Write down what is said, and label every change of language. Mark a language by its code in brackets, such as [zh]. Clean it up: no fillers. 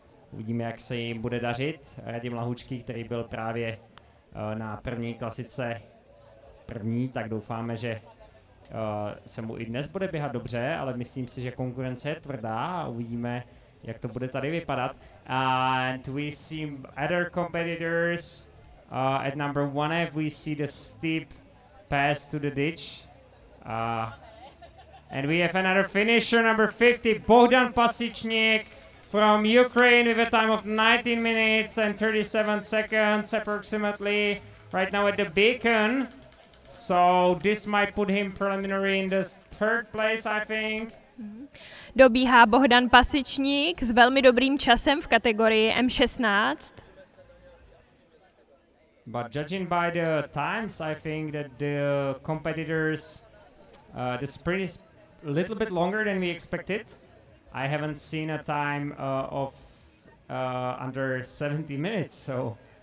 [cs] Uvidíme, jak se jim bude dařit. Radim Lahoučký, který byl právě na první klasice první, tak doufáme, že se mu i dnes bude běhat dobře, ale myslím si, že konkurence je tvrdá a uvidíme, jak to bude tady vypadat. [en] And we see other competitors. At number 1F we see the steep pass to the ditch. And we have another finisher, number 50, Bohdan Pasichnik from Ukraine with a time of 19 minutes and 37 seconds approximately right now at the beacon. So this might put him preliminary in the third place, I think. [cs] Dobíhá Bohdan Pasičník s velmi dobrým časem v kategorii M16. [en] But judging by the times, I think that the competitors, the sprint is a little bit longer than we expected. I haven't seen a time of under 70 minutes, so.